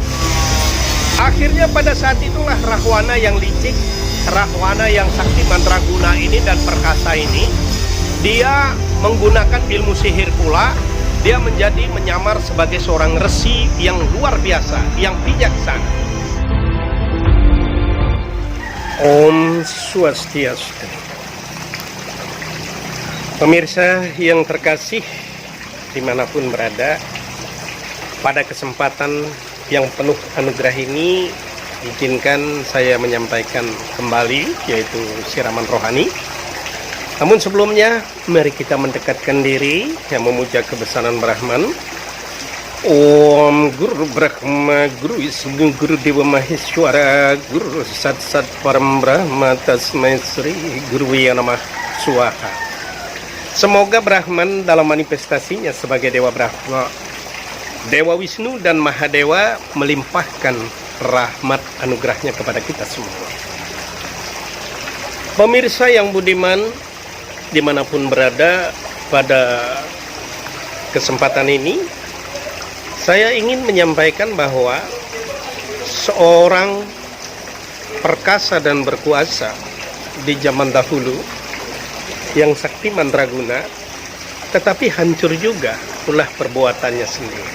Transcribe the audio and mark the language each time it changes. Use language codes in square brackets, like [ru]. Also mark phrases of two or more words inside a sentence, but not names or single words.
[id] Akhirnya pada saat itulah Rahwana yang licik, Rahwana yang sakti mandraguna ini dan perkasa ini, dia menggunakan ilmu sihir pula. Dia menjadi menyamar sebagai seorang resi yang luar biasa, yang bijaksana. Om Swastiastu. Pemirsa yang terkasih dimanapun berada, pada kesempatan yang penuh anugerah ini, izinkan saya menyampaikan kembali, yaitu siraman rohani. Namun sebelumnya, mari kita mendekatkan diri yang memuja kebesaran Brahman. [sa] Om Guru Brahma, Guru Wisnu, Guru Dewa Maheswara, Guru Sat Sat Param Brahma, Tasmai Sri Guru Yanamah Swaha. [id] Semoga Brahman dalam manifestasinya sebagai Dewa Brahma, Dewa Wisnu dan Mahadewa melimpahkan rahmat anugerahnya kepada kita semua. Pemirsa yang budiman, dimanapun berada, pada kesempatan ini saya ingin menyampaikan bahwa seorang perkasa dan berkuasa di zaman dahulu yang sakti mandraguna, tetapi hancur juga ulah perbuatannya sendiri.